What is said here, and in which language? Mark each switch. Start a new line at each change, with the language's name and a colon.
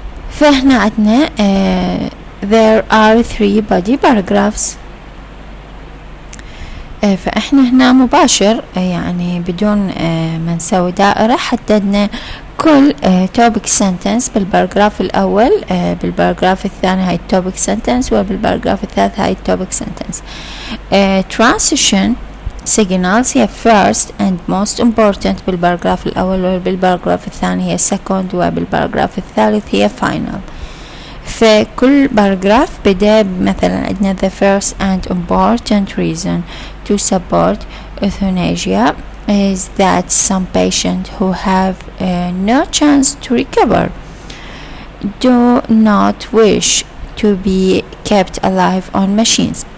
Arabic: فهنا عندنا
English: there are 3 body paragraphs.
Arabic: فإحنا هنا مباشر يعني بدون ما نسوي دائرة حددنا كل topic sentence بالباراجراف الأول، بالباراجراف الثاني هاي topic sentence، وبالباراجراف الثالث هاي topic sentence. transition signals هي
English: first and most important
Arabic: بالباراجراف الأول، وبالباراجراف الثاني هي second، وبالباراجراف الثالث هي final. فكل باراجراف بدأ مثلا عندنا
English: the first and important reason to support euthanasia is that some patients who have no chance to recover do not wish to be kept alive on machines.